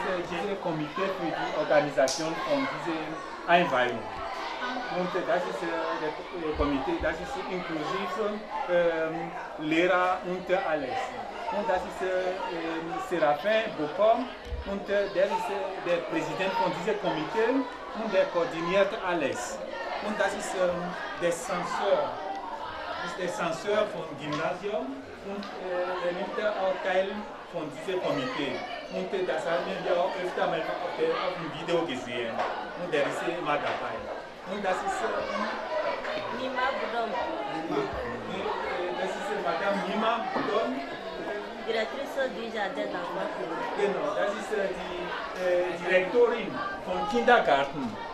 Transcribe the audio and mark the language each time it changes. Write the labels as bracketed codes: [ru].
[fr] J'ai un comité d'organisation, on disait environnement. [de] Und das ist der Komitee, das ist inklusiv Lehrer und alles. Und das ist Séraphin Bokom und der ist der Präsident von diesem Komitee und der koordiniert alles. Und das ist der Censeur. Das ist der Censeur vom Gymnasium und er nimmt auch Teil von diesem Komitee. Und das haben wir auch öfter mal auf dem Video gesehen. Und der ist immer dabei. Und das ist Nima Budom. Das ist Madame Nima Budom. [fr] directrice du jardin d'enfants. [de] Genau, das ist die Direktorin vom Kindergarten.